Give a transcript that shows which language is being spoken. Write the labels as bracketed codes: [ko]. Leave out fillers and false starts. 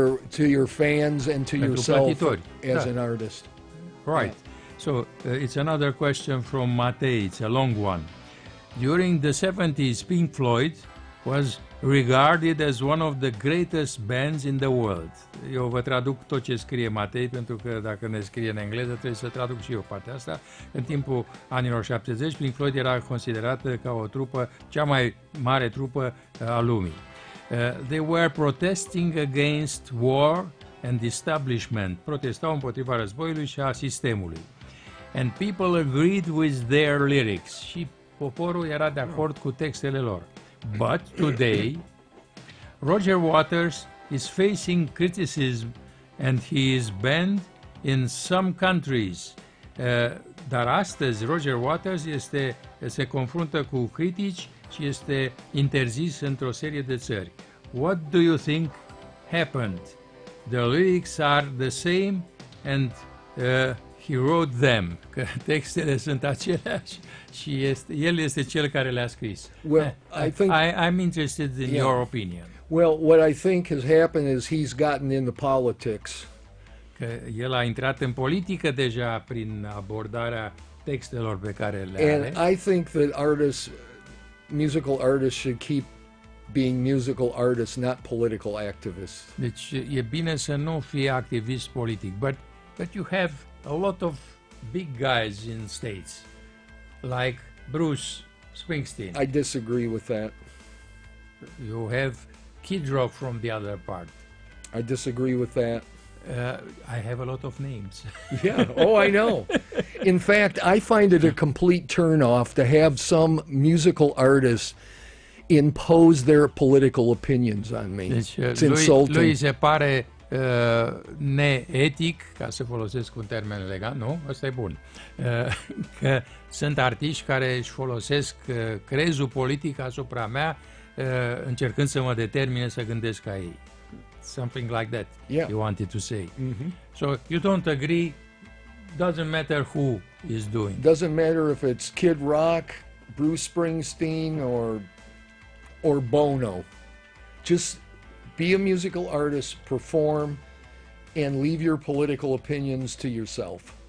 [en] To your fans and to yourself [ro] plătitori. [en] As an artist. Right. Yeah. So it's another question from Matei. It's a long one. During the 70s, Pink Floyd was regarded as one of the greatest bands in the world. [ro] Eu vă traduc tot ce scrie Matei, pentru că dacă ne scrie în engleză, trebuie să traduc și eu partea asta. În timpul anilor 70, Pink Floyd era considerată ca o trupă, cea mai mare trupă a lumii. [en] They were protesting against war and establishment. [ro] Protestau împotriva războiului și a sistemului. [en] And people agreed with their lyrics. [ro] Și poporul era de acord cu textele lor. [en] But today, Roger Waters is facing criticism and he is banned in some countries. [ro] Dar astăzi Roger Waters se confruntă cu critici și este interzis într-o serie de țări. [en] What do you think happened? the lyrics are the same and he wrote them. [ro] Că textele sunt aceleași și este, el este cel care le-a scris. [en] Well, I think I'm interested in your opinion. Well, what I think has happened is he's gotten into politics. [ro] Că el a intrat în politică deja prin abordarea textelor pe care le are. [en] And I think that artists, musical artists should keep being musical artists, not political activists. [ro] Deci e bine să nu fii activist politic, [en] but you have a lot of big guys in States, like Bruce Springsteen. I disagree with that. You have Kid Rock from the other part. I disagree with that. I have a lot of names. Yeah, oh, I know. In fact, I find it a complete turnoff to have some musical artists impose their political opinions on me. [ro] Deci, [en] it's insulting. [ro] Lui se pare neetic, ca să folosesc un termen legal, nu? Asta e bun. Că sunt artiști care își folosesc crezul politic asupra mea, încercând să mă determine să gândesc ca ei. [en] Something like that, yeah. You wanted to say. Mm-hmm. So you don't agree, doesn't matter who is doing. Doesn't matter if it's Kid Rock, Bruce Springsteen, or Bono. Just be a musical artist, perform, and leave your political opinions to yourself.